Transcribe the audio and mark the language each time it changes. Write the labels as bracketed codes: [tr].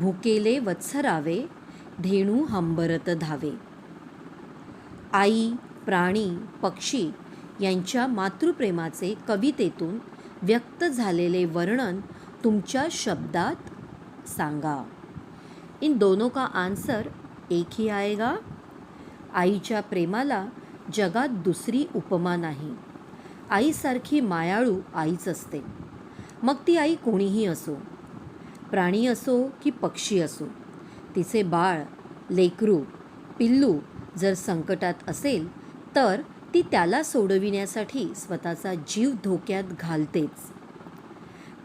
[mr] भुकेले वत्सरावे, धेणू हंबरत धावे। आई, प्राणी, पक्षी यांच्या मातृप्रेमाचे कवितेतून व्यक्त झालेले वर्णन तुमच्या शब्दात सांगा। [hi] इन दोनों का आंसर एक ही आएगा। [mr] आईच्या प्रेमाला जगात दुसरी उपमा नाही। आईसारखी मायाळू आईच असते, मग ती आई कोणीही असो, प्राणी असो की पक्षी असो। तिचे बाळ, लेकरू, पिल्लू जर संकटात असेल तर ती त्याला सोडविण्यासाठी स्वतःचा जीव धोक्यात घालतेच।